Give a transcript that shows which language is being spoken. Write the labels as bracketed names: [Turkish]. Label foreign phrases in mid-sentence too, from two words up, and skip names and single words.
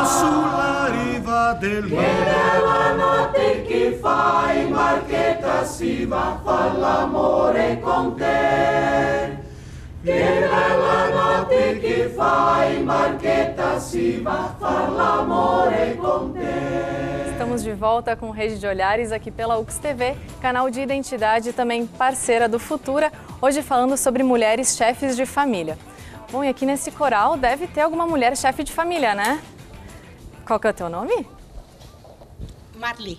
[Italian] Sulla riva del mare. Che bella notte che fai, Marchetta, si va a far l'amore con te. Che bella notte che fai, Marchetta, si va a far l'amore con te. [Portuguese] Estamos de volta com Rede de Olhares aqui pela UX-TV, canal de identidade e também parceira do Futura, hoje falando sobre mulheres chefes de família. Bom, e aqui nesse coral deve ter alguma mulher chefe de família, né? Qual que é o teu nome? Marli.